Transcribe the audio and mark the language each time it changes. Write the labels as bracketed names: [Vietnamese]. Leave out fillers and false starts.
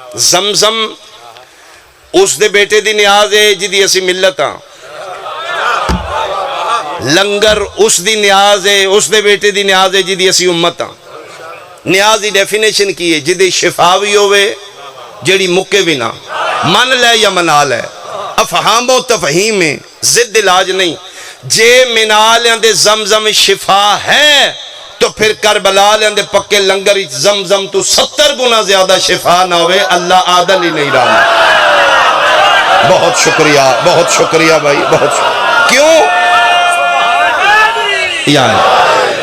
[Punjabi] زمزم اس دے بیٹے دی نیاز ہے جدی اسی ملت ہاں. لنگر اس دی نیاز ہے، اس دے بیٹے دی نیاز ہے جدی اسی امت ہاں. نیاز دی ڈیفینیشن کی ہے جدی شفاوی ہوئے جیڑی مکے بھی نہ من لے یا منا لے. [Urdu] افہام و تفہیم میں ضد علاج نہیں. [Punjabi] جے منالیاں دے زمزم شفا ہے تو پھر کربلا دے پکے لنگر زمزم تو 70 گنا زیادہ شفا نہ ہوئے. [Urdu] اللہ عادل ہی نہیں رہا. بہت شکریہ بھائی، بہت شکریہ. کیوں؟ یعنی